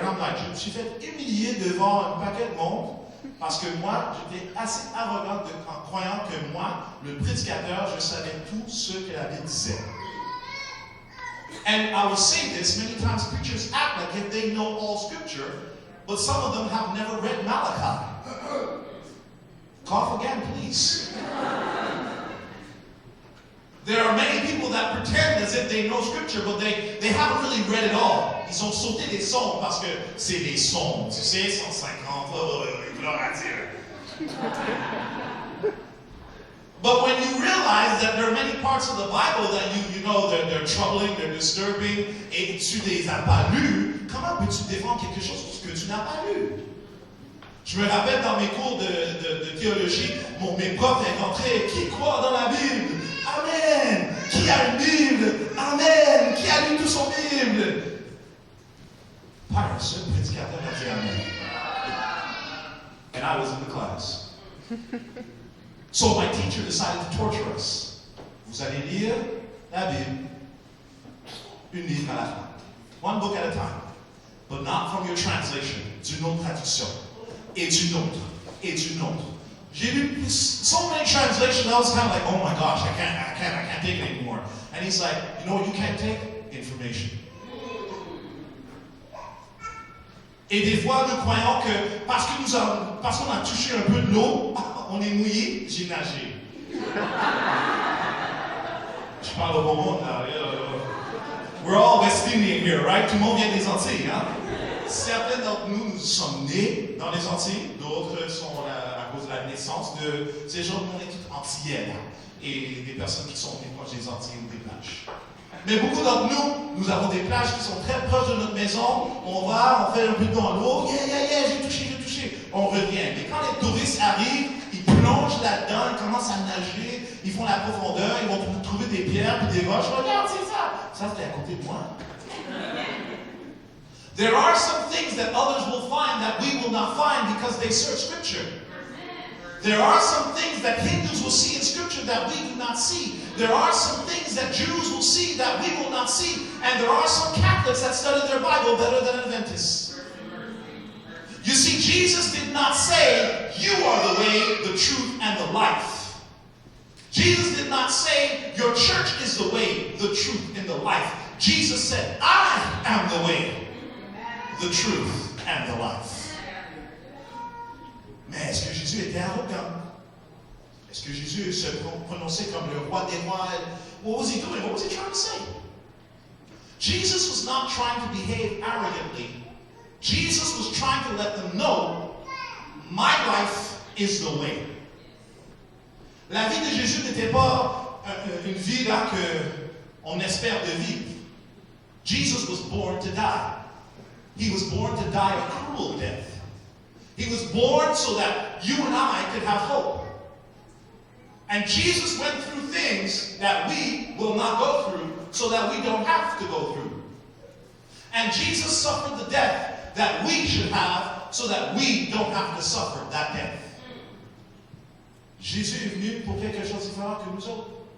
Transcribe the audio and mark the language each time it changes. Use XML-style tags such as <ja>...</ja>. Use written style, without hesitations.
<en>And I'm like,</en> <fr>je me suis fait humilier devant un paquet de monde. Parce que moi, j'étais assez arrogant en croyant que moi, le prédicateur, je savais tout ce que la Bible disait.</fr> <en>And I will say this, many times preachers act like if they know all scripture, but some of them have never read Malachi. Cough again, please. There are many people that pretend as if they know scripture, but they haven't really read it all.</en> <fr>Ils ont sauté des sons parce que c'est des sons. Tu sais, 150, gloire à Dieu.</fr> <en>But when you realize that there are many parts of the Bible that you know they're troubling, they're disturbing,</en> <fr>et tu les as pas lus, comment peux-tu défendre quelque chose que tu n'as pas lu? Je me rappelle dans mes cours de théologie, mes profs rentraient, qui croit dans la Bible? Amen! Qui a une Bible? Amen! Qui a lu toute son Bible? Pas un seul prédicateur a dit Amen.</fr> <en>And I was in the class. So my teacher decided to torture us.</en> <fr>Vous allez lire la Bible, une livre à la fin.</fr> <en>One book at a time. But not from your translation,</en> <fr>d'une autre traduction. Et d'une autre.</fr> <en>Et d'une autre.</en> <fr>J'ai lu</fr> <en>so many translations, I was kind of like, oh my gosh, I can't take it anymore. And he's like, you know what you can't take? Information.</en> <fr>Et des fois, nous croyons que parce qu'on a touché un peu de l'eau, on est mouillé, j'ai nagé. Je parle au bon monde là.</fr> <en>We're all West Indian here, right?</en> <fr>Tout le monde vient des Antilles, hein? Certains d'entre nous sommes nés dans les Antilles, d'autres sont à cause de la naissance de ces gens de mon équipe antillais, et des personnes qui sont proches des Antilles ou des plages. Mais beaucoup d'entre nous, nous avons des plages qui sont très proches de notre maison. On va, on fait un peu dans l'eau. Yeah, j'ai touché. On revient. Mais quand les touristes arrivent, ils plongent là-dedans, ils commencent à nager, ils font la profondeur, ils vont trouver des pierres puis des roches. Regarde, c'est ça. Ça, c'était à côté de moi.</fr> <en>There are some things that others will find that we will not find because they search Scripture. There are some things that Hindus will see in Scripture that we do not see. There are some things that Jews will see that we will not see. And there are some Catholics that study their Bible better than Adventists. You see, Jesus did not say, you are the way, the truth, and the life. Jesus did not say, your church is the way, the truth, and the life. Jesus said, I am the way, the truth, and the life.</en> <fr>Mais est-ce que Jésus était arrogant? Est-ce que Jésus se prononçait comme le roi des rois?</fr> <en>What was he doing? What was he trying to say? Jesus was not trying to behave arrogantly. Jesus was trying to let them know, my life is the way.</en> <fr>La vie de Jésus n'était pas une vie là qu'on espère de vivre.</fr> <en>Jesus was born to die. He was born to die a cruel death. He was born so that you and I could have hope. And Jesus went through things that we will not go through so that we don't have to go through. And Jesus suffered the death that we should have so that we don't have to suffer that death.</en> <fr>Jésus est venu pour quelque chose de différent que nous autres.</fr>